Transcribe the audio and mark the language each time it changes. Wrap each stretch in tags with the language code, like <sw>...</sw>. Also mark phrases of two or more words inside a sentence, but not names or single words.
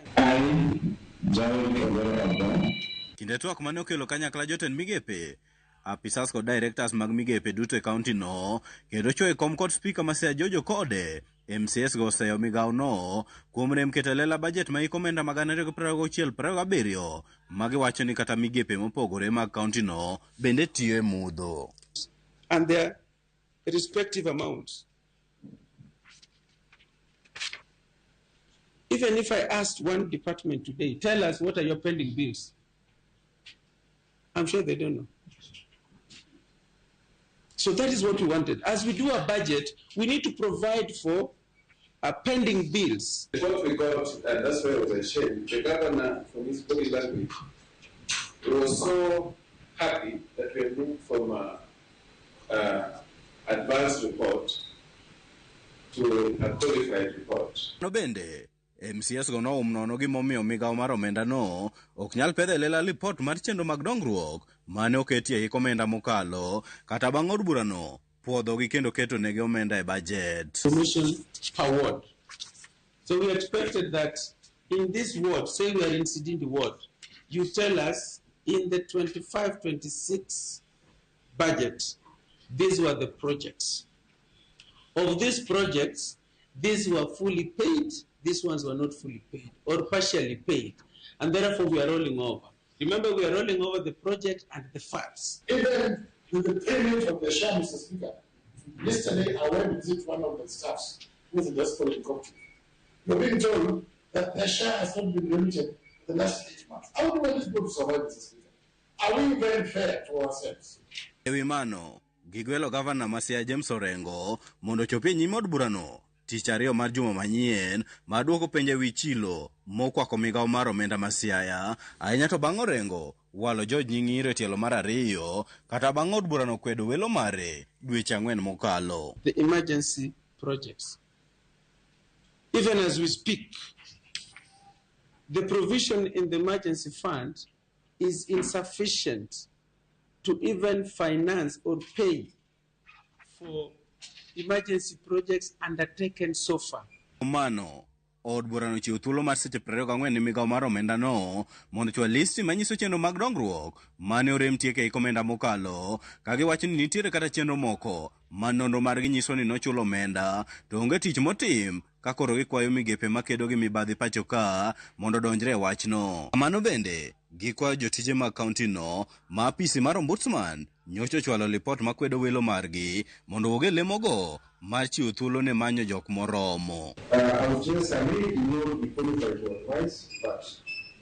<luo>Kinde twak mane okelo kanyakla jotend migepe, apisas kod directors mag migepe duto e kaunti no kendo chwo e kom kod speaker ma Siaya Jojo Kode, MCS go oseyo migao no kuom rem keto lela budget ma hik omenda mag 2026-27 magiwacho ni kata migepe mopogore mag kaunti no bende tiyo e mudho.</luo> <en>And their respective amounts. Even if I asked one department today, tell us what are your pending bills, I'm sure they don't know. So that is what we wanted. As we do a budget, we need to provide for pending bills. What we got, and that's why it was a shame, the governor, from his body language, was so happy that we had moved from advanced report to a qualified report.</en> <luo>No bende, MCS go no umnono gi momiyo migao mar omenda no ok nyal pedho lela report mar chenro mag dongruok mane oketie hik omenda mokalo kata bang' od bura no puodho gi kendo keto negi omenda e budget.</luo> <en>Commission per ward. So we expected that in this ward, say we are in Sidindi ward, you tell us in the 25-26 budget, these were the projects. Of these projects, these were fully paid, these ones were not fully paid or partially paid, and therefore we are rolling over. Remember, we are rolling over the project and the funds. Even with the payment of the share, Mr. Speaker, yesterday I went to visit one of the staffs who is just following company. You're being told that the share has not been remitted for the last 8 months. How do we want this board to survive, Mr. Speaker? Are we very fair to ourselves?</en> <luo>Ewi mano, gigwelo Gavana ma Siaya James Orengo mondo chopie nyime od bura no tich ariyo mar juma manyien mar duoko penjo wi chilo mokwako migao mar omenda ma Siaya ahinya to bang' Orengo walo George Nyingiro e tielo mar ariyo kata bang' od bura no kwedo welo mare dweche 4 mokalo.</luo> <en>The emergency projects. Even as we speak, the provision in the emergency fund is insufficient to even finance or pay for emergency projects undertaken so far.</en> <luo>Mano, od bura no chiwo thuolo mar seche 24 ni migao mar omenda no mondo chwa listi manyiso chenro mag dongruok mane orem tieke hik omenda mokalo kagiwacho ni nitiere kata chenro moko ma nonro margi nyiso ni nochulo omenda to onge tich motim ka koro gikwayo migepe makedo gi mibadhi pacho ka mondo donjre e wachno. Mano bende gikwayo jotije mag kaunti no ma apisi mar ombudsman nyocho chwalo lipot makwedo welo margi mondo oge lemogo mar chiwo thuolo ne manyo jok moromo.</luo> <en>I was just, I really know the qualified to advise, but</en>